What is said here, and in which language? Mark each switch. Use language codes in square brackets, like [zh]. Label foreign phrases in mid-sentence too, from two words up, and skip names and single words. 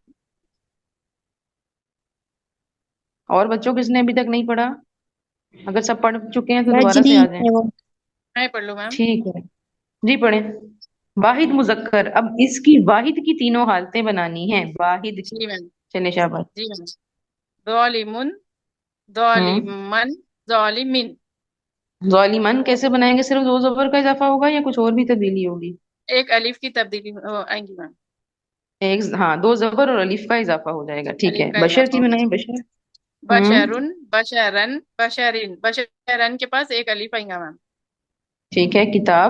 [ur] اور بچوں کس نے ابھی تک نہیں پڑھا? اگر سب پڑھ چکے ہیں تو बाजी دوبارہ سے नहीं آ جائیں. ہے وہ. میں پڑھ لوں میم. ٹھیک ہے، جی پڑھے۔ واحد مذکر. اب اس کی واحد کی تینوں حالتیں بنانی ہے، واحد کی. جی میم. چلے शाबाश. جی میم. [ar] ظالمن ظالمن ظالمن. [ur] ظالمن کیسے بنائیں گے؟ صرف دو زبر کا اضافہ ہوگا یا کچھ اور بھی تبدیلی ہوگی؟ ایک الف کی تبدیلی آئیں گی میم. ایک ہاں، دو زبر اور الف کا اضافہ ہو جائے گا. ٹھیک ہے. الف کا بشر اضافہ کی ہوگا. بنائیں بشر. [ar] بشرن بشرن بشرین. [ur] بشرن کے پاس ایک الف آئیں گا میم. ٹھیک ہے. کتاب.